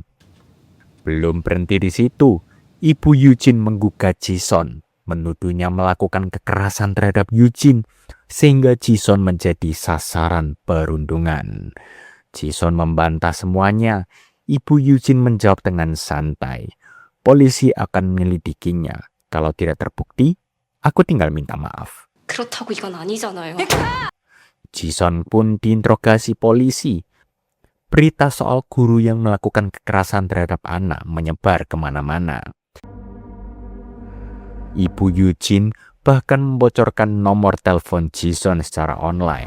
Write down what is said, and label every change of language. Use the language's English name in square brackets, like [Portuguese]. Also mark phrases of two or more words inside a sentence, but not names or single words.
[Indonesian] Belum berhenti di situ, ibu Eugene menggugat Jisun, menuduhnya melakukan kekerasan terhadap Eugene, sehingga Jisun menjadi sasaran perundungan. Jisun membantah semuanya. Ibu Eugene menjawab dengan santai, polisi akan menyelidikinya. Kalau tidak terbukti, aku tinggal minta maaf. [Korean] 그렇다고 이건 아니잖아요. [Indonesian] Jisun pun diinterogasi polisi. Berita soal guru yang melakukan kekerasan terhadap anak menyebar kemana-mana. Ibu Eugene bahkan membocorkan nomor telepon Jisun secara online.